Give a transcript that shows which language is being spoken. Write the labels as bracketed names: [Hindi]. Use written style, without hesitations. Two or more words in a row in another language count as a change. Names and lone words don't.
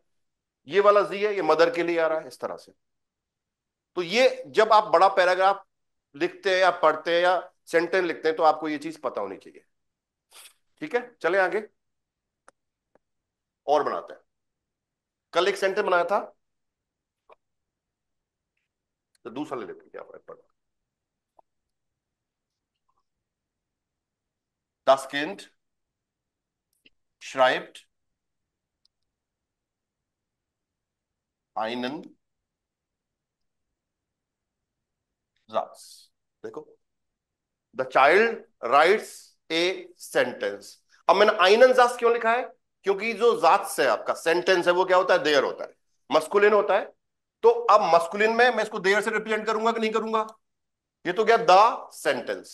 [Hindi] ये वाला जी है ये मदर के लिए आ रहा है, इस तरह से। तो ये जब आप बड़ा पैराग्राफ लिखते हैं या पढ़ते हैं या सेंटेंस लिखते हैं तो आपको ये चीज पता होनी चाहिए। ठीक है, चले आगे और बनाते हैं। कल एक सेंटेंस बनाया था, तो दूसरा ले लेते हैं, क्या फर्क पड़ता है? [German] Das Kind schreibt einen Satz। [English] देखो, the child writes a sentence. [Hindi] अब मैंने [German] einen Satz [Hindi] क्यों लिखा है? क्योंकि जो Satz है आपका, सेंटेंस है, वो क्या होता है? देयर होता है, मस्कुलिन होता है। तो अब मस्कुलिन में मैं इसको देयर से रिप्रेजेंट करूंगा कि नहीं करूंगा? ये तो गया [English] the sentence.